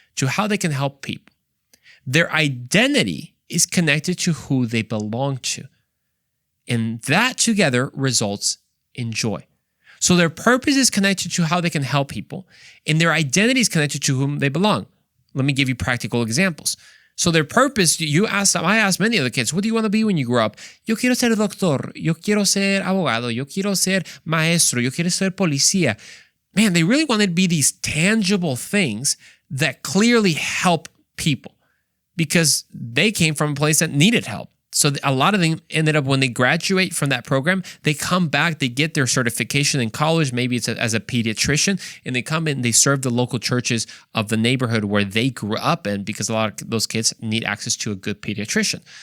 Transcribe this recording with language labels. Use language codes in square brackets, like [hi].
[en] To how they can help people. Their identity is connected to who they belong to. And that together results in joy. So their purpose is connected to how they can help people, and their identity is connected to whom they belong. Let me give you practical examples. So their purpose, I asked many other kids, what do you want to be when you grow up? [es] Yo quiero ser doctor, yo quiero ser abogado, yo quiero ser maestro, yo quiero ser policía. [en] Man, they really wanted to be these tangible things that clearly help people because they came from a place that needed help. So a lot of them ended up, when they graduate from that program, they come back, they get their certification in college, maybe it's as a pediatrician, and they come in, they serve the local churches of the neighborhood where they grew up in, because a lot of those kids need access to a good pediatrician.